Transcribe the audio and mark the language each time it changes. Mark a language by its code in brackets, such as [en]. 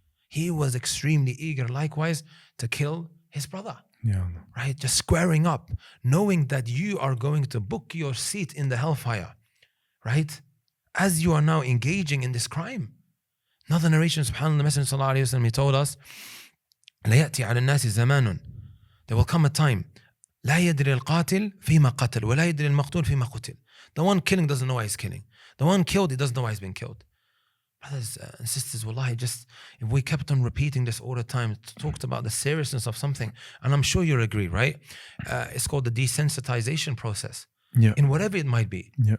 [en] He was extremely eager, likewise, to kill his brother. Right? Just squaring up, knowing that you are going to book your seat in the hellfire. Right? As you are now engaging in this crime. Another narration, subhanAllah, the Messenger sallallahu alayhi wa sallam, he told us, [ar] لَيَأْتِي عَلَى النَّاسِ زَمَانٌ. [en] There will come a time, [ar] لَا يَدْرِ الْقَاتِلْ فِيمَا قَتَلْ وَلَا يَدْرِ الْمَقْتُولْ فِيمَا قُتِلْ. [en] The one killing doesn't know why he's killing. The one killed, he doesn't know why he's been killed. Brothers and sisters, wallahi, just if we kept on repeating this all the time, talked about the seriousness of something, and I'm sure you'll agree, right? It's called the desensitization process. In whatever it might be.